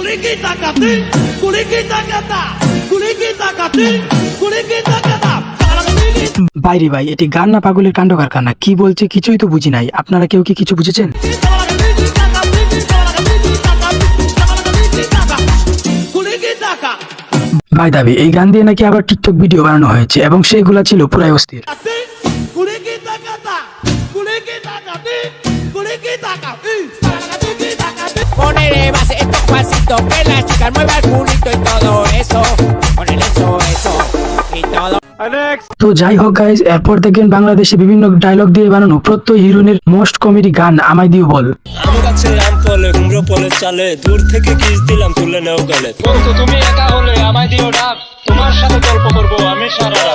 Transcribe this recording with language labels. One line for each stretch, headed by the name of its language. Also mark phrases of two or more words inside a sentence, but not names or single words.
Bangla: বাইরে ভাই, এটি গান না পাগলের কাণ্ড কারখানা। কি বলছে কিছুই তো বুঝি নাই। আপনারা কেউ কি কিছু বুঝেছেন? ভাই দাবি এই গান দিয়ে নাকি আবার টিকটক ভিডিও বানানো হয়েছে এবং সেগুলা ছিল পুরাই অস্থির।
Spanish: Ponele base estos pasitos que la chica mueva el culito y todo eso. Ponele eso y todo.
Bangla: তো যাই হোক গাইজ, এরপর দেখেন বাংলাদেশে বিভিন্ন ডায়লগ দিয়ে বানানো প্রত্যয় হিরোইনের
English: most comedy
Bangla: গান আমায় দিও বল। আম গাছে আম ফলে কুমড়ো ফলে চালে, দূর থেকে কিস দিলাম তুলে নেও গেলে। বন্ধু তুমি একা হলে আমায় দিও ডাক, তোমার সাথে গল্প করবো আমি সারা রাত।